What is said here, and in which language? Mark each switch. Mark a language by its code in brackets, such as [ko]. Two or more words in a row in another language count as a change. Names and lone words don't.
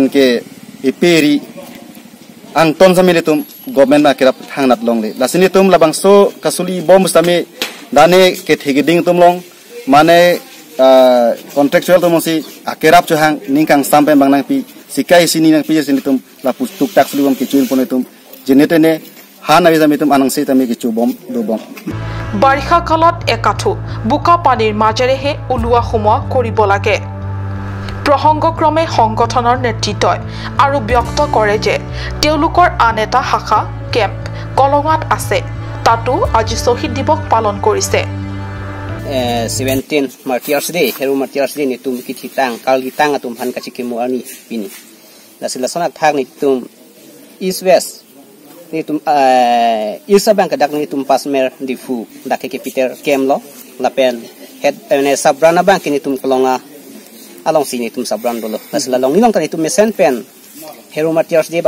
[mjw] ke iperi ang ton samilitum government akirap thangnat long de lasinitum labang so kasuli bom sami dane ke thigiding tumlong mane contractual tumosi akerap chuhang ningkang sampai bangnang pi sikai sini nang pi sinitum la pustuk tak suliwam kichuin ponetum jenetene han abi jamitum anang se tami kichu bom do bom [as] বাৰিষা কালত একাঠু বুকা পানীৰ মাজেৰেহে উলুৱা সমোৱা কৰিব লাগে। প্ৰসংগক্ৰমে সংগঠনৰ নেতৃত্বই আৰু ব্যক্ত কৰে যে তেওঁলোকৰ আন এটা শাখা কেম্প কলঙাত আছে, তাতো আজি শ্বহীদ দিৱস পালন কৰিছে। [mjw] 17 Martyrs Day heru Martyrs Day nitum kititang kalgitang atum han kachikimo ani pini lasilasonak thak nitum east west nitum isa bank dak nitum pasmer difu dakhe ke peter kemlo lapen head sabrana bank nitum kolonga along sini tum sabran dolo lasila long nilong tani tum mesen pen hero martyrs day